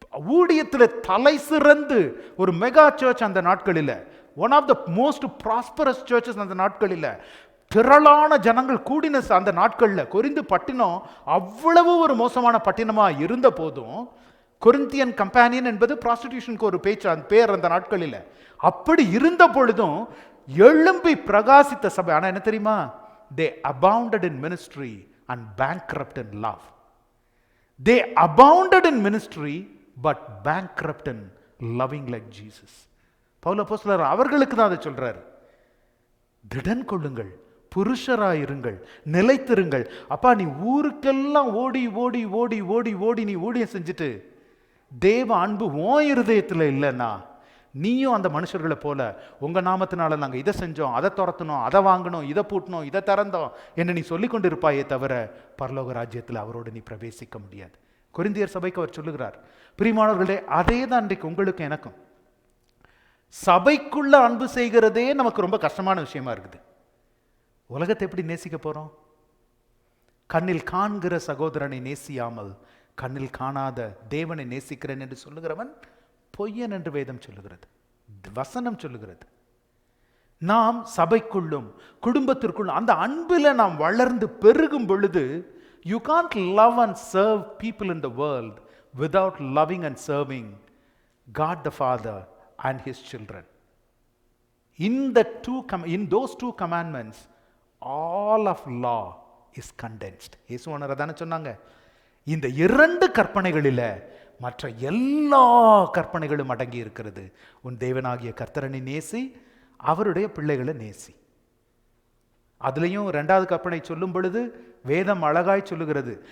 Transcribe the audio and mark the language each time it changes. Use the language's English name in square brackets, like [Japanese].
[Tamil] ஊழியத்தில் தலை சிறந்து ஒரு மெகா சர்ச் அந்த நாட்களில், [English] one of the most prosperous churches [Tamil] அந்த நாட்களில், திரளான ஜனங்கள் கூடின அந்த நாட்களில் கொரிந்து பட்டினம் அவ்வளவு ஒரு மோசமான பட்டினமா இருந்த போதும், கொரிந்தியன் கம்பேனியன் என்பது ப்ராஸ்டிடியூஷனுக்கு ஒரு பேர் அந்த நாட்களில். அப்படி இருந்த பொழுதும் எழும்பி பிரகாசித்த சபை. ஆனா என்ன தெரியுமா? [English] they abounded in ministry and bankrupt in love. They abounded in ministry but bankrupt in loving like Jesus. [Tamil] Pavul அப்போஸ்தலர் அவர்களுக்கு தான் அதை சொல்றாரு. திடன் கொள்ளுங்கள், புருஷராயிருங்கள், நிலைத்திருங்கள். அப்பா, நீ ஊருக்கெல்லாம் ஓடி ஓடி ஓடி ஓடி ஓடி நீ ஊழியம் செஞ்சுட்டு தேவ அன்பு உன் இருதயத்தில் இல்லைன்னா, நீயும் அந்த மனுஷர்களை போல உங்க நாமத்தினால நாங்க இதை செஞ்சோம், அதை துரத்தணும், அதை வாங்கணும், இதை பூட்டணும், இதை திறந்தோம் என்று நீ சொல்லிக் கொண்டு இருப்பாயே தவிர பரலோக ராஜ்யத்தில் அவரோடு நீ பிரவேசிக்க முடியாது. கொரிந்தியர் சபைக்கு அவர் சொல்லுகிறார். பிரியமானவர்களே, அதே தான் இன்றைக்கு உங்களுக்கு எனக்கும். சபைக்குள்ள அன்பு செய்கிறதே நமக்கு ரொம்ப கஷ்டமான விஷயமா இருக்குது. உலகத்தை எப்படி நேசிக்க போறோம்? கண்ணில் காண்கிற சகோதரனை நேசியாமல் கண்ணில் காணாத தேவனை நேசிக்கிறேன் என்று சொல்லுகிறவன் பொய்யன் என்று வேதம் சொல்லுகிறது, வசனம் சொல்லுகிறது. நாம் சபைக்குள்ளும் குடும்பத்திற்குள்ளும் அந்த அன்பில் நாம் வளர்ந்து பெருகும் பொழுது, [English] you can't love and serve people in the world without loving and serving God the Father and his children. In those two commandments all of law is condensed. [Tamil] இயேசுவானவர் தானே சொன்னாங்க, இந்த 2 கற்பனைகளில் மற்ற எல்லா கற்பனைகளும் அடங்கி இருக்கிறது. உன் தேவனாகிய கர்த்தரனை நேசி, அவருடைய பிள்ளைகளை நேசி. அதுலேயும் 2வது கற்பனை சொல்லும் பொழுது வேதம் அழகாய் சொல்லுகிறது.